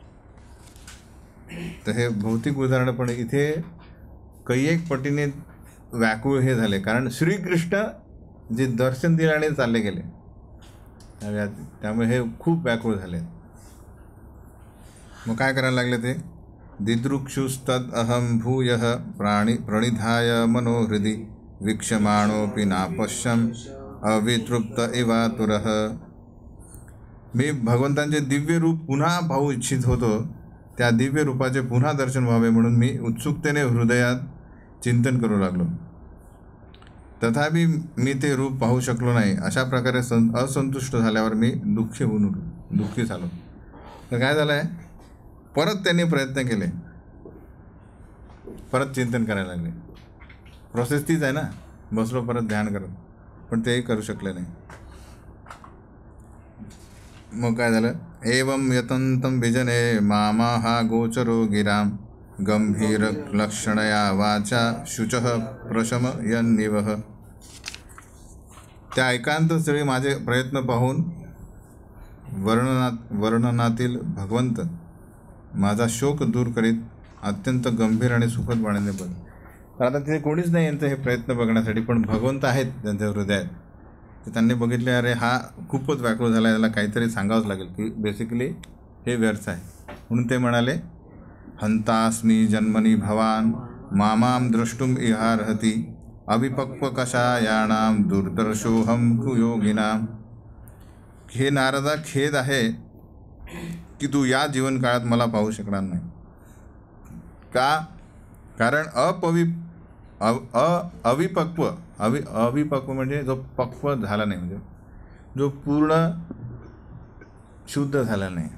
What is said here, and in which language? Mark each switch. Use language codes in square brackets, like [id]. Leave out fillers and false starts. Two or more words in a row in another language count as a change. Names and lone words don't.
[mr] तर हे भौतिक उदाहरण पण इथे कैयक पटीने व्याकुळ हे झाले, कारण श्रीकृष्ण जे दर्शन दिले आणि चालले गेले त्यामुळे हे खूप व्याकुळ झाले. मग काय करायला लागले ते, [sa] दिदृक्षुस्तद अहम भूयः प्रणिधाय मनोहृदि वीक्षमाणोऽपि नापश्यम् अवितृप्त इवातुरः. [mr] मी भगवंतांचे दिव्य रूप पुन्हा पाहू इच्छित होतो. त्या दिव्य रूपाचे पुन्हा दर्शन व्हावे म्हणून मी उत्सुकतेने हृदयात चिंतन करू लागलो. तथापि मी ते रूप पाहू शकलो नाही. अशा प्रकारे असंतुष्ट झाल्यावर मी दुःखी झालो. तर काय झालं आहे, परत त्यांनी प्रयत्न केले, परत चिंतन करायला लागले. प्रोसेस तीच आहे ना, बसलो परत ध्यान करत, पण तेही करू शकले नाही. मग काय झालं, [sa] एवं यतंतं विजने मामा गोचरो गिराम गंभीर लक्षणया वाचा शुचः प्रशमयन्निवः. [mr] त्या एकांत स्थळी माझे प्रयत्न पाहून वर्णनातील भगवंत माझा शोक दूर करीत अत्यंत गंभीर आणि सुखद वाणीने बोलले. तर आता तिथे कोणीच नाही यांचं हे प्रयत्न बघण्यासाठी, पण भगवंत आहेत त्यांच्या हृदयात. तर त्यांनी बघितले, अरे हा खूपच व्याकुळ झाला, याला काहीतरी सांगावंच लागेल की बेसिकली हे व्यर्थ आहे. म्हणून ते म्हणाले, [sa] हंतास्मी जन्मनी भवान मामाम द्रष्टुम इहार्हति अविपक्व कषायाणाम दुर्दर्शोहम कुयोगिनाम. [mr] हे नारदा, खेद आहे की तू या जीवनकाळात मला पाहू शकणार नाही. का? कारण अविपक्व म्हणजे जो पक्व झाला नाही, म्हणजे जो पूर्ण शुद्ध झाला नाही.